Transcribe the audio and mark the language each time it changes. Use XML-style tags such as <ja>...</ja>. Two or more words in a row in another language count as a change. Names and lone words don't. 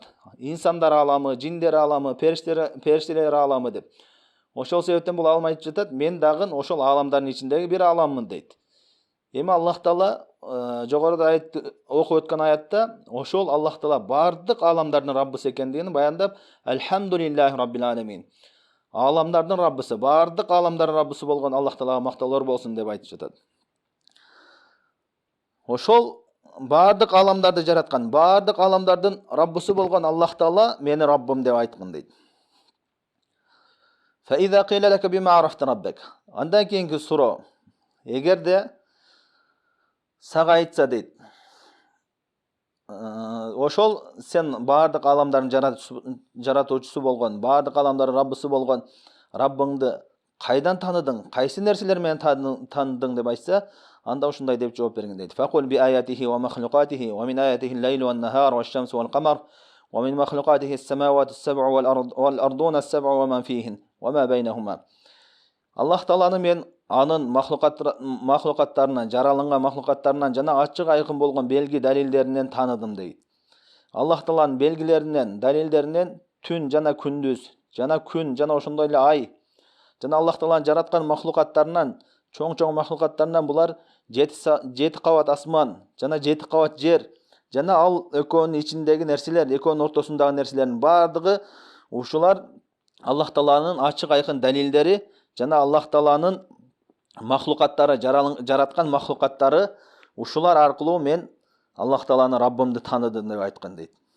<ky>Инсандар аламы, жиндер аламы, периштелер аламы деп. Ошол себептен бул алым айтып жатат: мен дагы ошол аламдардын ичиндеги бир аламмын дейт. Эми Аллах Таала жогоруда окуп өткөн аятта ошол Аллах Таала бардык аламдардын Раббысы экендигин баяндап,</ky> <ar>"الحمد لله رب العالمين".</ar> <ky>Аламдардын Раббысы, бардык аламдардын Раббысы болгон Аллах Таалага мактоолор болсун деп айтып жатат. Ошол бардык аламдарды жараткан, бардык аламдардын Раббысы болгон Аллах Таала мени Раббым деп айткан дейт.</ky> <ar>"فإذا قيل لك بما عرفت ربك".</ar> <ky>Андан кийинки суроо: эгерде сага айтса дейт, ошол сен бардык аламдардын жаратуучусу болгон, бардык аламдардын Раббысы болгон Раббыңды кайдан таныдың, кайсы нерселер менен таныдың деп айтса, анда ушундай деп жооп бергин дейт.</ky> <ar>"فقل بآياته ومخلوقاته ومن آياته الليل والنهار والشمس والقمر ومن مخلوقاته السماوات السبع والأرضون السبع ومن فيهن وما بينهما".</ar> <ky>Аллах Тааланы мен анын махлукаттарынан, жаралынган махлукаттарынан жана ачык айкын болгон белги далилдеринен таныдым дейт. Аллах Тааланын белгилеринен, далилдеринен түн жана күндүз, жана күн, жана ошондой эле ай, жана Аллах Тааланын жараткан махлукаттарынан, чоң махлукаттарынан булар 7 кабат асман, жана 7 кабат жер, жана ал экөөнүн ичиндеги нерселер, экөөнүн ортосундагы нерселердин бардыгы ушулар Аллах Тааланын ачык айкын далилдери, жана Аллах Тааланын махлукаттары, жараткан махлукаттары, ушулар аркылуу мен Аллах Тааланы Раббымды таныдым деп айткан дейт.</ky>